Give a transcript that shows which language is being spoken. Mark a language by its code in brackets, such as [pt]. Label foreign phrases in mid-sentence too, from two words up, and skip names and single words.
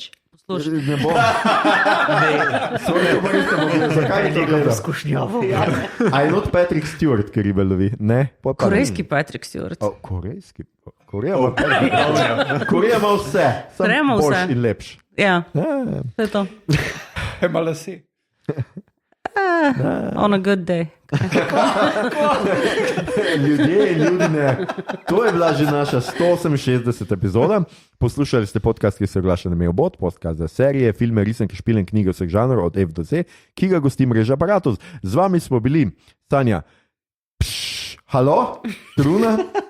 [sl] Ne bom. Zakaj je to gledal? Skušnjavo. A je not Patrick Stewart, ki ribe lovi? Ne? Korejski Patrick Stewart. Korejski? Koreja ima vse. Samo boljš in lepš. Ja, to je to. Ima lase. [en] On a good day. [sl] Ljudje in ljudine, to je bila že naša 168. epizoda. Poslušali ste podcast, ki se oglaša na Mailbot, podcast za serije, filme, risanke, špile in knjige vseh žanrov od F do Z, ki ga gosti mreža Aparatus. Z vami smo bili Sanja, halo, Truna.